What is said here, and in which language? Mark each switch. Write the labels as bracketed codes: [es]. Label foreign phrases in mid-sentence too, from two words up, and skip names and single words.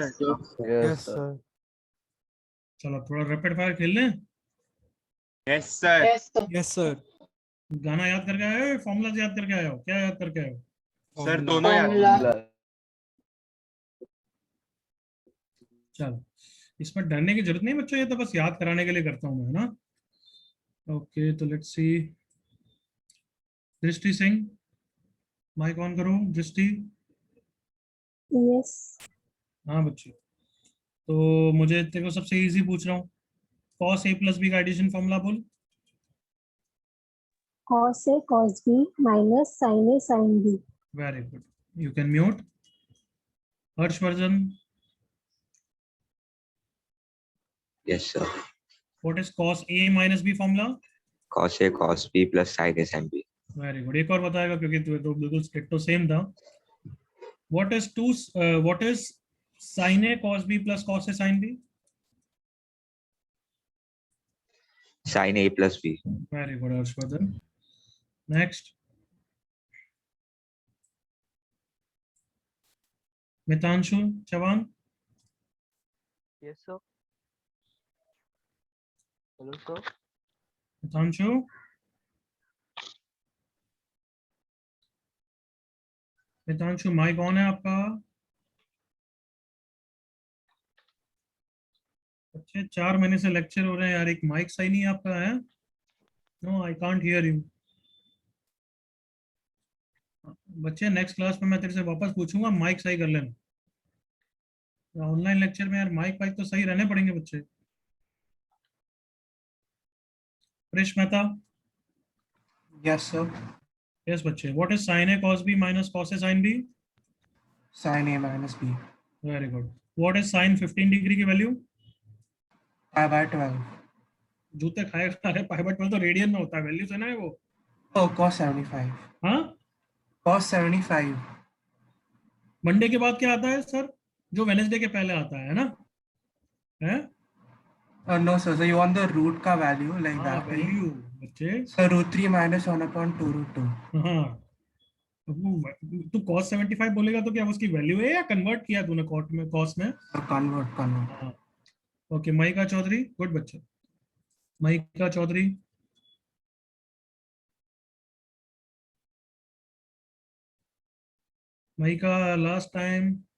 [en] Yes, sir. [hi] चलो थोड़ा रैपिड फायर खेल लें। [en] Yes, sir. Yes, sir. [hi] गाना याद करके आए हो? फॉर्मूला याद करके आए हो? क्या याद करके आए हो? [en] Sir, Formula. [hi] दोनों याद. [en] Formula. [hi] चलो, इसमें डरने की जरूरत नहीं बच्चों, ये तो बस याद कराने के लिए करता हूँ मैं ना। ओके, तो [en] let's see. [hi] दृष्टि सिंह, [en] mic on [hi] करो। दृष्टि। [en] Yes. [hi] हाँ बच्चे, तो मुझे तेरे को सबसे इजी पूछ रहा हूँ। [en] cos a plus b [hi] का [en] addition formula [hi] बोल। [en] Cos A cos B minus sin A sin B. Very good, you can mute. हर्षवर्धन, Yes, sir. What is cos a minus b formula? Cos A cos B plus sin A sin B. Very good. [hi] एक और बताएगा क्योंकि तो बिल्कुल [en] stricto same [hi] था। [en] What is sin a cos b plus cos a sin b? Sin A plus B. वेरी गुड हर्षवर्धन। नेक्स्ट, मितांशु चौहान। Yes, sir. Hello, sir. [hi] मितांशु, मितांशु [en] mic on [hi] है आपका? अच्छे 4 महीने से लेक्चर हो रहे हैं यार, एक माइक सही नहीं है आपका है? [en] No, I can't hear you. [hi] बच्चे नेक्स्ट क्लास में मैं तेरे से वापस पूछूंगा, माइक सही कर लेना। [en] online lecture [hi] में यार माइक वाइक तो सही रहने पड़ेंगे बच्चे। प्रेश मेहता। [en] Yes, sir. Yes बच्चे, what is sin a cos b minus cos a sin b? Sin A minus B. Very good. What is sin 15 degree की value? pi/12. [hi] जूते खाए खा रहे, pi/12 तो रेडियन में होता है, वैल्यू से ना है वो। [en] Oh, cos 75. [hi] हाँ, [en] Cos 75. [hi] मंडे के बाद क्या आता है सर? जो वेनेसडे के पहले आता है ना? है? [en] No, sir. So you want the root का value like [hi] हाँ, [en] that. [hi] वैल्यू बच्चे। [en] So √3 minus 1/2 √2. [hi] हाँ, तू cos 75 बोलेगा तो क्या उसकी वैल्यू है या कन्वर्ट किया तूने कॉट में, कॉस में? [en] Convert. [hi] हाँ, ओके। माइका चौधरी, गुड बच्चे। माइका चौधरी, माइका [en] last time.